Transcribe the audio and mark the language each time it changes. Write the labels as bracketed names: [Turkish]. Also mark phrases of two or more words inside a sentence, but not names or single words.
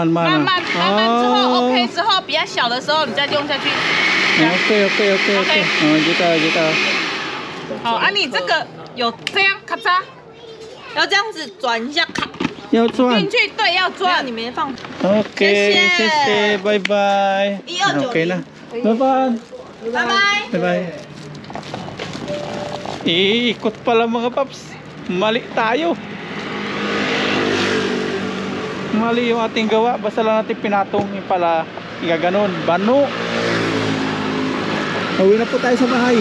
[Chinese] 之后 OK 之后比较小的时候，你再用下去。 OK，知道。好，啊，你这个有这样咔嚓，要这样子转一下，卡要钻进。去，对，要没有钻。你没放。 OK，谢谢拜拜。 1290 [Filipino] OK na. Bye-bye. [Chinese] 拜拜。 [Filipino] Bye-bye. Iikot pala mga paps. Mali tayo. Mali yung ating gawa. Basta lang natin pinatong yung pala. Igaganon. Bano. Uwi na po tayo sa bahay.